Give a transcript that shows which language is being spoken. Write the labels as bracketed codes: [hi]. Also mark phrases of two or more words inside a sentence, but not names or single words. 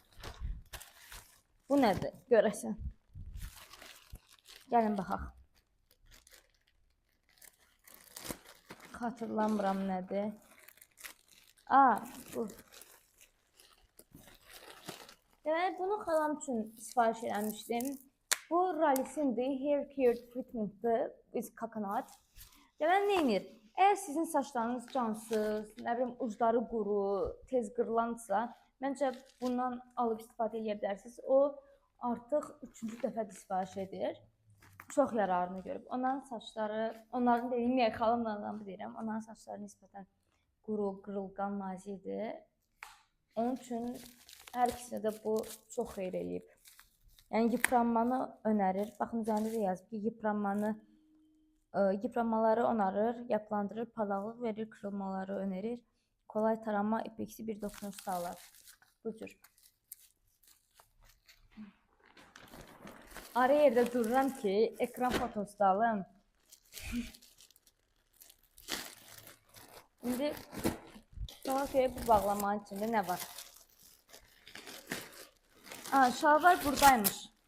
[az] Bu nədir? Görəsən. Gəlin baxaq. Xatırlamıram nədir. Bu. Deməli, bunu xalam üçün sifariş eləmişdim. Bu Ralisindir. [en] Hair Care Treatment'dır. With coconut. [az] Deməli, nə edir? Əgər sizin saçlarınız cansız, nə bilim, ucları quru, tez qırılansa, məncə bundan alıb istifadə edə bilərsiniz. O artıq 3-cü dəfədir sifariş edir. Çox yararını görüb. Onların saçları, onların dediyim yer xalamla deyirəm, onların saçları nisbətən quru, qırılqan, nazikdir. Onun üçün hər ikisinə də bu çox xeyir eləyib. Yəni [tr] yıpranmanı önərir. [az] Baxın, üzərində də yazıb ki, [tr] yıpranmaları onarır, yapılandırır, parlaqlıq verir, kırılmaları önerir, kolay tarama, ipeksi bir dokunuş sağlar. [az] Bu cür. Ara yerdə dururam ki, ekran fotosu da alım. İndi sonra görək bu bağlamanın içində nə var? Şalvar buradaymış.